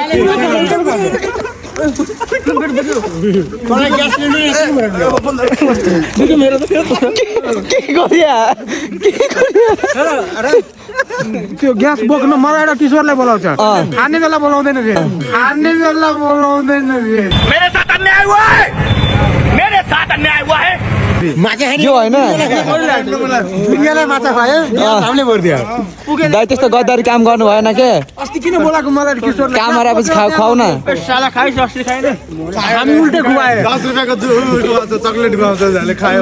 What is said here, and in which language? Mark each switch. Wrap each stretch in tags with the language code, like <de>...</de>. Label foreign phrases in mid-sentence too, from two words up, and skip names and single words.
<ne>त्यो ग्यास बोक्न मलाई एउटा किशोरलाई बोलाउँछ, खाने बेला बोलाउँदैन रे, खाने बेला बोलाउँदैन रे।</ne> <hi>मेरे साथ अन्याय हुआ है, मेरे साथ अन्याय हुआ है।</hi> <ne>यो होइन दुनियाँलाई माछा खायो, हामीले भरिदियो। दाइ त्यस्तो गद्दारी काम गर्नु भएन के? अस्ति किन बोलाएको मलाई किशोरलाई? काम गरेपछि खाऊ न। साला खाइस अस्ति खाएन, हामी उल्टे खुवाए। 10 रुपैयाँको चक्लेट खुवाउँछ जसले खायो।</ne>